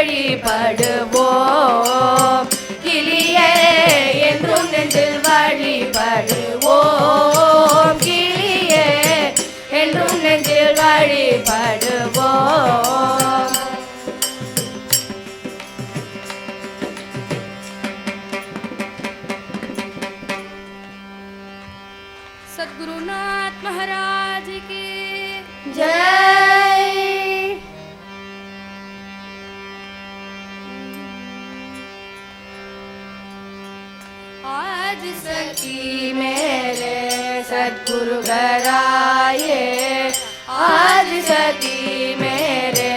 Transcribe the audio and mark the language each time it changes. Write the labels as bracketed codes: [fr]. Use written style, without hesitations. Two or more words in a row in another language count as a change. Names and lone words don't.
[ta] வழிபடுவோம் கிளியே என்றும் நெஞ்சில் வழிபடுவோம் கிளியே என்றும் நெஞ்சில் வழிபடுவோம் [hi] सद्गुरुनाथ महाराज की जय। आज सखी मेरे सद्गुरु घराए आज सखी मेरे